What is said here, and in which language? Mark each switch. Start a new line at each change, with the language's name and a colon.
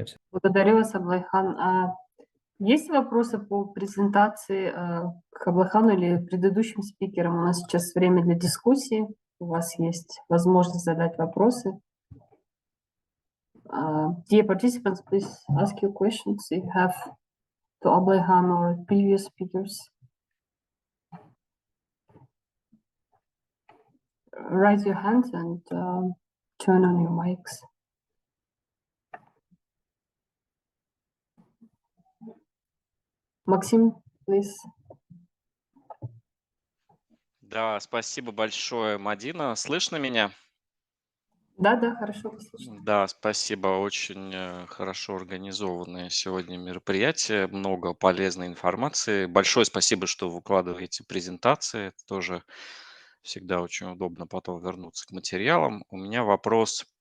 Russian: Благодарю вас, Абдулхан. Есть вопросы по презентации к Абдулхану или предыдущим спикерам? У нас сейчас время для дискуссии. У вас есть возможность задать вопросы.
English: Dear participants, please ask your questions if you have to Abdulhan or previous speakers. Raise your hands and turn on your mics. Максим, please.
Russian: Да, спасибо большое, Мадина. Слышно меня? Да, хорошо, слышно. Да, спасибо. Очень хорошо организованное сегодня мероприятие, много полезной информации. Большое спасибо, что выкладываете презентации. Это тоже всегда очень удобно потом вернуться к материалам. У меня вопрос.